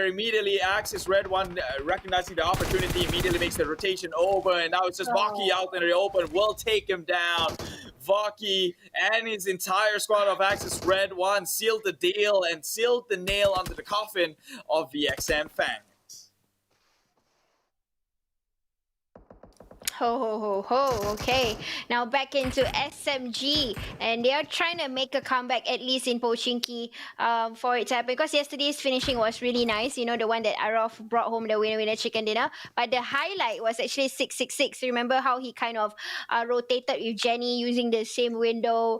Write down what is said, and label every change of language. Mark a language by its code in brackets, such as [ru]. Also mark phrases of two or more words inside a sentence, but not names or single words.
[en] Immediately, Axis Red One recognizing the opportunity, immediately makes the rotation over, and now it's just Vaki out in the open, will take him down. Vaki and his entire squad of Axis Red One sealed the deal and sealed the nail onto the coffin of VXM FANX. Ho ho ho ho. Okay. Now back into SMG, and they are trying to make a comeback at least in Pochinki for it to happen, because yesterday's finishing was really nice. You know, the one that AROV brought home the winner chicken dinner. But the highlight was actually 666. Remember how he kind of rotated with Jenny using the same window?